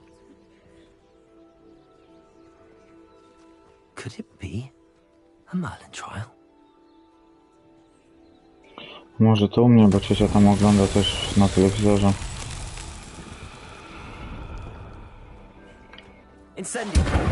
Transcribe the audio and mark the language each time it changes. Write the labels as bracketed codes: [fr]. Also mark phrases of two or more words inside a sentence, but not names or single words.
[en] Could it be a Merlin trial? [pl] Może to u mnie, bo ciocia tam ogląda też na telewizorze. Incendio.